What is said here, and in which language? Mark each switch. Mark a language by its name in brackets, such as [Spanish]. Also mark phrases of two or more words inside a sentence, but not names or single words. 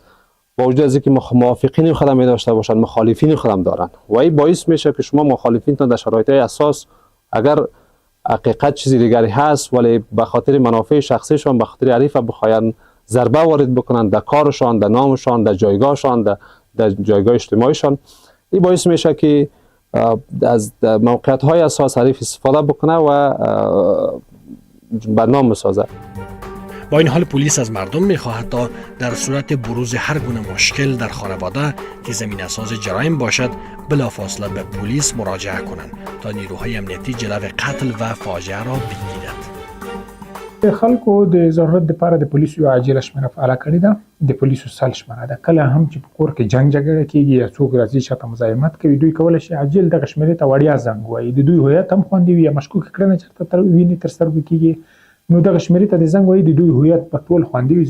[Persian] با وجود از اینکه موافقین خودم می داشته باشند، مخالفین خودم دارن و این باعث میشه که شما مخالفینتون در شرایط اساس اگر حقیقت چیزی دیگری هست ولی به خاطر منافع شخصیشون، به خاطر حریف بخواین ضربه وارد بکنن در کارشان، در نامشان، در جایگاهشان، در جایگاه اجتماعیشان، این باعث میشه که از موقعیت های اساس حریف استفاده بکنه و بدنام بسازه. با این حال پلیس از مردم می‌خواهد تا در صورت بروز هر گونه مشکل در خانواده که زمین اساس جرایم باشد بلافاصله به پلیس مراجعه کنند تا نیروهای امنیتی جلو قتل و فاجعه را بگیرد. [Pashto] د خلکو د ضرورت لپاره د پولیسو یو عاجله شمېره فعاله کړې ده. د پولیسو سل شمېره ده. کله هم چې په کور کې جنګ جګړه کېږي یا څوک راځي چاته مزاحمت کوي، دوی کولی شي عاجل دغه شمېرې ته وړیا زنګ ووایي. د دوی هویت هم خوندي وي یا مشکوکه کړنه چېرته ویني تر سترګو کېږي، نو دغه شمېرې ته د زنګ ووایي، د دوی هویت به ټول خوندي وي.